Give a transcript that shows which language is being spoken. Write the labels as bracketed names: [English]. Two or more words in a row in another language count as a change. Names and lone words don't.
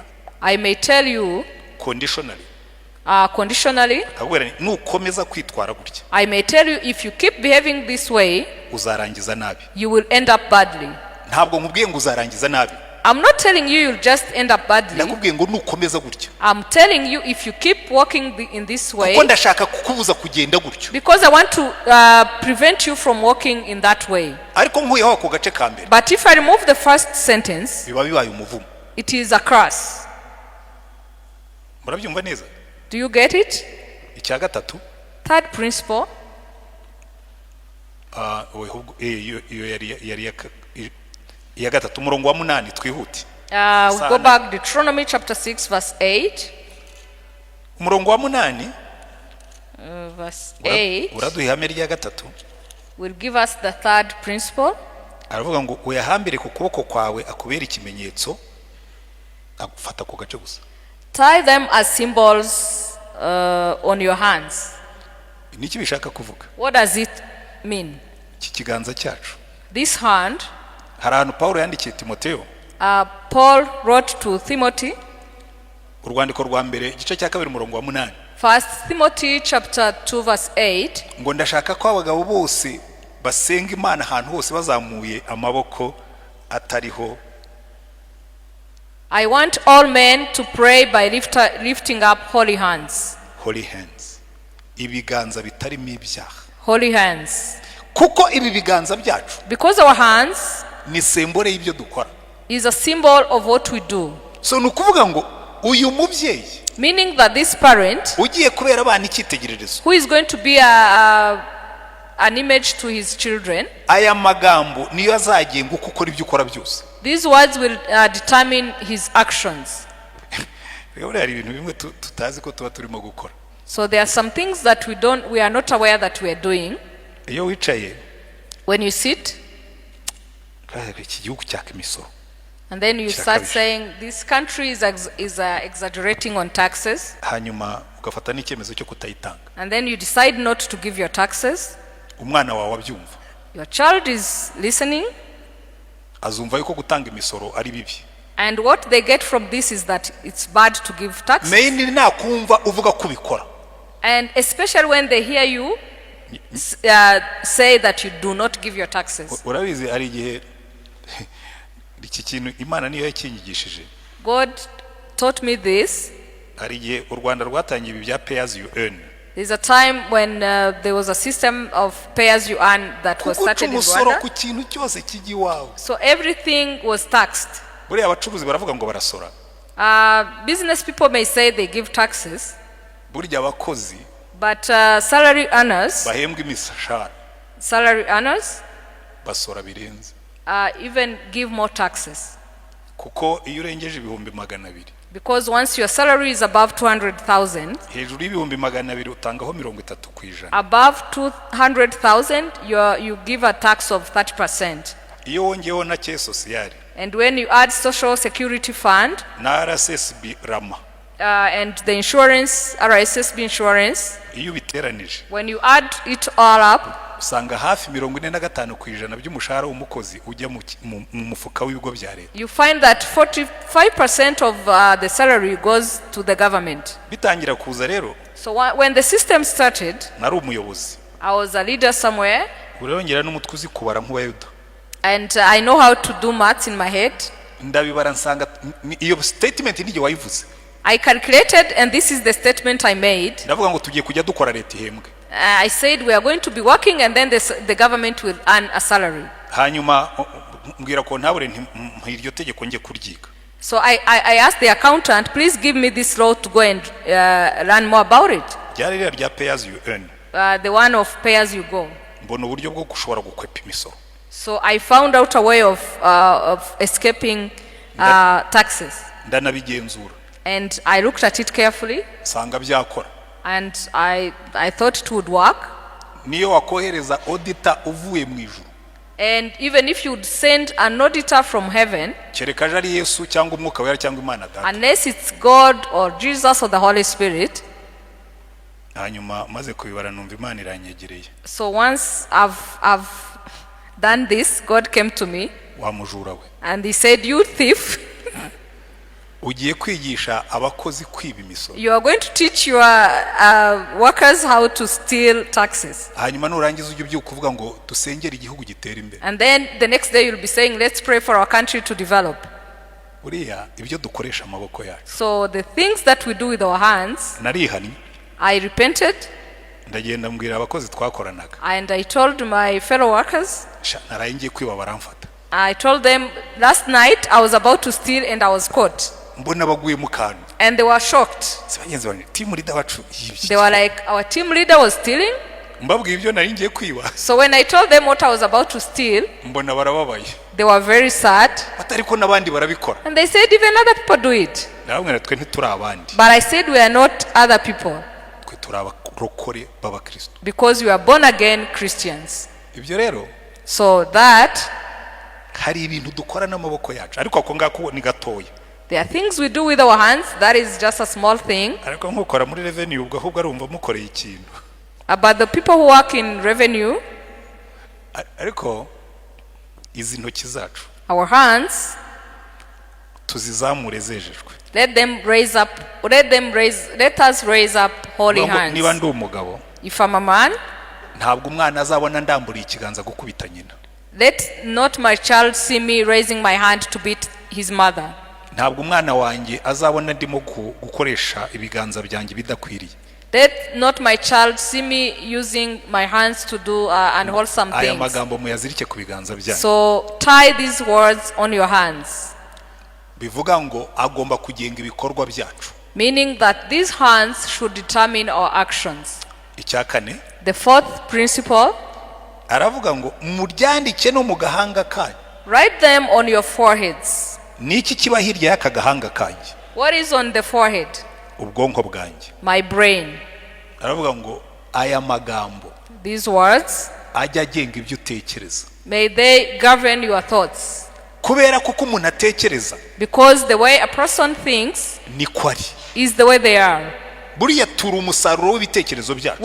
[English] I may tell you conditionally, [Kinyarwanda] nukomeza kwitwara gutya, [English] I may tell you, if you keep behaving this way, [Kinyarwanda] uzarangiza nabi. [English] You will end up badly. [Kinyarwanda] Ntabwo nkubwiye ngo uzarangiza nabi. [English] I'm not telling you you'll just end up badly. [Kinyarwanda] Ndakubwiye ngo nukomeza gutya. [English] I'm telling you, if you keep walking in this way, [Kinyarwanda] kuko ndashaka kukubuza kugenda gutyo. [English] because I want to prevent you from walking in that way. [Kinyarwanda] Ariko nkuyeho ako gace ka mbere, [English] but if I remove the first sentence, [Kinyarwanda] biba bibaye umuvumo. [English] It is a curse. [Kinyarwanda] Murabyumva neza? [English] Do you get it? [Kinyarwanda] Icya gatatu, [English] third principle, [Kinyarwanda] iya gatatu umurongo wa 8 twihute. [English] We go back Deuteronomy chapter 6 verse 8. [Kinyarwanda] Umurongo wa 8 [English] verse 8 [Kinyarwanda] uraduha ihame rya gatatu, [English] will give us the third principle. [Kinyarwanda] Aravuga ngo uyahambire ku kuboko kwawe akubera ikimenyetso, agufata ku gace gusa. [English] Tie them as symbols on your hands. [Kinyarwanda] Niki bishaka kuvuga? [English] What does it mean? [Kinyarwanda] Iki kiganza cyacu, [English] this hand, [Kinyarwanda] hari ahantu Paulo yandikiye Timotheo. [English] Paul wrote to Timothy, [Kinyarwanda] urwandiko rwa mbere igice cya 2 umurongo wa 8. [English] First Timothy chapter 2 verse 8. [Kinyarwanda] Ngo ndashaka ko abagabo bose basenga Imana ahantu hose bazamuye amaboko atariho. [English] I want all men to pray by lifting up holy hands. Holy hands. [Kinyarwanda] Ibiganza bitarimo ibyaha. [English] Holy hands. [Kinyarwanda] Kuko ibi biganza byacu, [English] because our hands [Kinyarwanda] ni symbole y'ibyo dukora, [English] is a symbol of what we do. [Kinyarwanda] So nukuvuga ngo uyu mubyeyi, [English] meaning that this parent, [Kinyarwanda] ugiye kubera abana icyitegererezo, [English] who is going to be an image to his children, [Kinyarwanda] aya magambo niyo azagenga uko ukora ibyo ukora byose. [English] These words will determine his actions. [Kinyarwanda] Hari ibintu bimwe tutazi ko tuba turimo gukora. [English] So there are some things that we are not aware that we are doing. [Kinyarwanda] Iyo wicaye, [English] when you sit, [Kinyarwanda] iki gihugu cyaka imisoro, [English] and then you start saying this country is exaggerating on taxes, [Kinyarwanda] hanyuma ugafata n'icyemezo cyo kutayitanga, [English] and then you decide not to give your taxes. [Kinyarwanda] Umwana wawe abyumva, [English] your child is listening, [Kinyarwanda] azumva yuko gutanga imisoro ari bibi, [English] and what they get from this is that it's bad to give taxes. [Kinyarwanda] Mainly nakumva uvuga kubikora, [English] and especially when they hear you say that you do not give your taxes. [Kinyarwanda] Urabizi ari igihe iki kintu Imana niyo yakinyigishije. [English] God taught me this. [Kinyarwanda] Ari igihe u Rwanda rwatangiye ibi bya [English] pay as you earn. There's a time when there was a system of pay as you earn that was started in Rwanda. [Kinyarwanda] Ku kintu cyose kigi wawe. [English] So everything was taxed. [Kinyarwanda] Buriya abacuruzi baravuga ngo barasora. [English] Business people may say they give taxes. [Kinyarwanda] Burya abakozi, [English] but salary earners, [Kinyarwanda] bahembwa imishahara, [English] salary earners [Kinyarwanda] basora birenze, [English] even give more taxes. [Kinyarwanda] Kuko iyo urengeje ibihumbi 200, [English] Because once your salary is above 200,000, [Kinyarwanda] hejuru y'ibihumbi 200 utangaho 30%. [English] above 200,000, you give a tax of 30%. [Kinyarwanda] Iyo wongeyeho na [French] caisse sociale [English] And when you add social security fund [Kinyarwanda] na RSSB rama, [English] and the insurance, RSSB insurance, [Kinyarwanda] iyo biteranije [English] when you add it all up, [Kinyarwanda] usanga hafi 45% by'umushahara w'umukozi ujya mu mufuka w'ibigo bya leta. [English] you find that 45% of the salary goes to the government. [Kinyarwanda] Bitangira kuza rero, [English] So when the system started, [Kinyarwanda] nari umuyobozi, [English] I was a leader somewhere, [Kinyarwanda] urongera n'umutwe uzi kubara nk'ubayuda, [English] and I know how to do maths in my head. [Kinyarwanda] ndabibara nsanga iyo statement nige wayivuze. [English] I calculated, and this is the statement I made. [Kinyarwanda] Ndavuga ngo tugiye kujya dukora leta ihembwe. [English] I said we are going to be working, and then the government will earn a salary. [Kinyarwanda] Hanyuma mbwira ko ntabure iryo tegeko ngiye kuryiga. [English] So I asked the accountant, please give me this law to go and learn more about it. [Kinyarwanda] Ryari rya [English] pay as you earn. The one of pay as you go. [Kinyarwanda] Mbona uburyo bwo gushobora gukwepa imisoro. [English] So I found out a way of escaping taxes. [Kinyarwanda] Ndanabigenzura. [English] And I looked at it carefully. [Kinyarwanda] Sanga byakora. [English] And I thought it would work. [Kinyarwanda] Niyo wakohereza auditor uvuye mu ijuru. [English] And even if you'd send an auditor from heaven, [Kinyarwanda] kereka ari Yesu cyangwa umwuka wera cyangwa Imana Data, [English] unless it's God or Jesus or the Holy Spirit. [Kinyarwanda] Hanyuma maze kubibara numva Imana iranyegereye. [English] So once I've done this, God came to me. [Kinyarwanda] Wamujura we. [English] And he said, you thief. [Kinyarwanda] Ugiye kwigisha abakozi kwiba imisoro. [English] You are going to teach your workers how to steal taxes. [Kinyarwanda] Hanyuma nurangiza ujye ubyuka uvuga ngo dusengere igihugu gitera imbere. [English] And then the next day you'll be saying, let's pray for our country to develop. [Kinyarwanda] Buriya ibyo dukoresha amaboko yacu. [English] So the things that we do with our hands, [Kinyarwanda] Narihani. [English] I repented. [Kinyarwanda] Ndagenda mbwira abakozi twakoranaga. [English] And I told my fellow workers, [Kinyarwanda] naraye ngiye kwiba baramfata. [English] I told them last night I was about to steal and I was caught. [Kinyarwanda] Mbona baguye mu kantu. [English] And they were shocked. [Kinyarwanda] Sibagenzi bane [English] team leader [Kinyarwanda] wacu yibye. [English] They were like, our team leader was stealing. [Kinyarwanda] Mbabwiye ibyo nari ngiye kwiba. [English] So when I told them what I was about to steal, [Kinyarwanda] mbona barababaye. [English] They were very sad. [Kinyarwanda] Atariko nabandi barabikora. [English] And they said even other people do it. [Kinyarwanda] Ndabwira twe ntituri abandi. [English] But I said we are not other people. [Kinyarwanda] Twe turaba rokore baba Kristo. [English] Because we are born again Christians. [Kinyarwanda] Ibyo rero. [English] So that [Kinyarwanda] hari ibintu dukora n'amaboko yacu ariko ako ngako ni gatoya. [English] There are things we do with our hands, that is just a small thing. [Kinyarwanda] Ariko nkukora muri revenue ubwo ahubwo arumva mukoreye ikintu. [English] But the people who work in revenue, [Kinyarwanda] ariko izi ntoki zacu, [English] our hands, [Kinyarwanda] tuzizamure zejejwe. [English] Let us raise up holy hands. [Kinyarwanda] Niba ndi umugabo, [English] if I'm a man, [Kinyarwanda] ntabwo umwana azabona ndamburiye ikiganza gukubita nyina. [English] Let not my child see me raising my hand to beat his mother. [Kinyarwanda] Ntabwo umwana wanjye azabona ndimo gukoresha ibiganza byanjye bidakwiriye. [English] Let not my child see me using my hands to do unwholesome things. [Kinyarwanda] Aya magambo muyazirike ku biganza byanyu. [English] So tie these words on your hands. [Kinyarwanda] Bivuga ngo agomba kugenga ibikorwa byacu. [English] Meaning that these hands should determine our actions. [Kinyarwanda] Icyakane. [English] The fourth principle. [Kinyarwanda] Aravuga ngo muryandike no mu gahanga kanyu. [English] Write them on your foreheads. [Kinyarwanda] Niki kiba hirya y'aka gahanga kanyu? [English] What is on the forehead? [Kinyarwanda] Ubwonko bwanjye. [English] My brain. [Kinyarwanda] Aravuga ngo aya magambo. [English] These words. [Kinyarwanda] Ajya agenga ibyo utekereza. [English] May they govern your thoughts. [Kinyarwanda] Kubera kuko umuntu atekereza. [English] Because the way a person thinks [Kinyarwanda] niko ari. [English] Is the way they are. [Kinyarwanda] Buriya turi umusaruro w'ibitekerezo byacu.